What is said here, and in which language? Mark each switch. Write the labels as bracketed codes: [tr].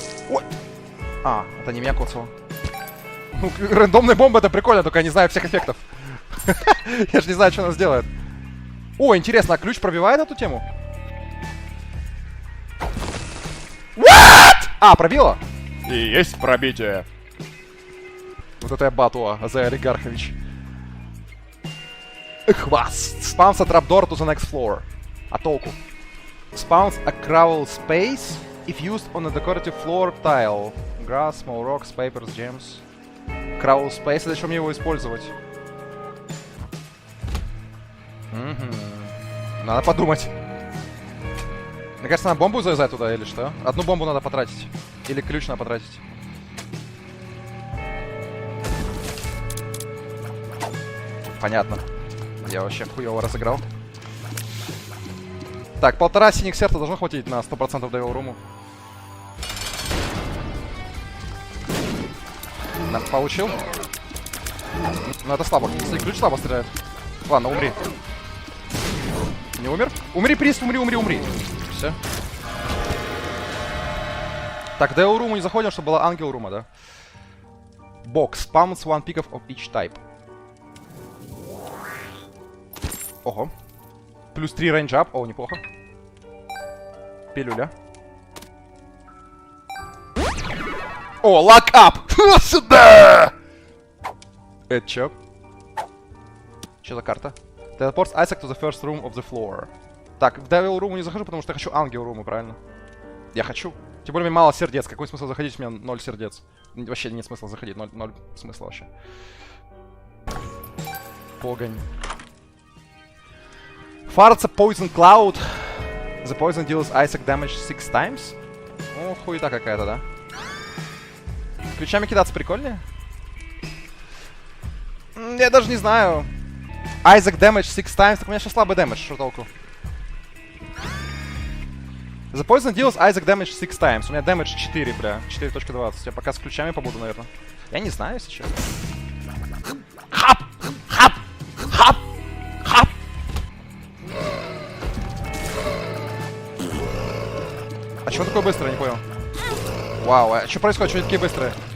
[ru] Ой! А, это не меня коцало. Ну, рандомная бомба это прикольно, только я не знаю всех эффектов. Я же не знаю, что она сделает. О, интересно, а ключ пробивает эту тему? What? А, пробила? И есть пробитие. Вот это я батуа, Азай Олигархович. Хваст. [en] Spawns a trapdoor to the next floor. [ru] А толку? [en] Spawns a crawl space if used on a decorative floor tile. Grass, small rocks, papers, gems. [ru] Crawl space, зачем мне его использовать? Надо подумать. Мне кажется, надо бомбу завязать туда или что? Одну бомбу надо потратить. Или ключ надо потратить. Понятно. Я вообще хуёво разыграл. Так, 1,5 синих сердца должно хватить на 100% Devil Room. Получил. Ну это слабо. Если ключ слабо стреляет. Ладно, умри. Не умер? Умри, приз, умри. Все. Так, Devil Room не заходим, чтобы была Ангел Рума, да? [en] Box. Spawns 1 pick of each type. [ru] Ого. Плюс 3 range up. О, неплохо. Пилюля. О, lock up! Сюда! Это чё? Чё за карта? [en] Teleports Isaac to the first room of the floor. [ru] Так, в Devil Room не захожу, потому что я хочу Ангел Руму, правильно? Я хочу. Тем более, мне мало сердец. Какой смысл заходить? У меня 0 сердец. Вообще нет смысла заходить. 0 смысла вообще. Погонь. [en] Farts a poison cloud. The poison deals Isaac damage 6 times. [ru] О, хуета какая-то, да? Ключами кидаться прикольнее? Я даже не знаю. [en] Isaac damage 6 times. [ru] Так у меня сейчас слабый дэмэдж, что толку? [en] The poison deals Isaac damage 6 times. [ru] У меня дэмэдж 4, бля. 4.20. Я пока с ключами побуду, наверное. Я не знаю, если честно. Хап! Хап! Хап! Хап! А чего такое быстрое, не понял? Вау, а что происходит? Чего они такие быстрые?